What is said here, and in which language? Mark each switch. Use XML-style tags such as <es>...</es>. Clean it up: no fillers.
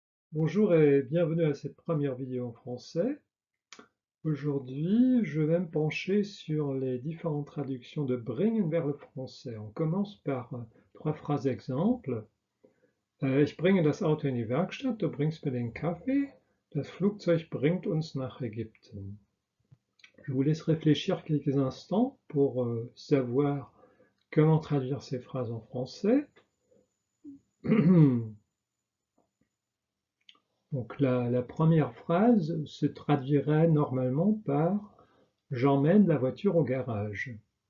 <fr>Bonjour et bienvenue à cette première vidéo en français. Aujourd'hui, je vais me pencher sur les différentes traductions de bringen vers le français. On commence par trois phrases exemples.</fr> <de>Ich bringe das Auto in die Werkstatt, du bringst mir den Kaffee, das Flugzeug bringt uns nach Ägypten.</de> <fr>Je vous laisse réfléchir quelques instants pour savoir comment traduire ces phrases en français. Donc la première phrase se traduirait normalement par « j'emmène la voiture au garage ».</fr>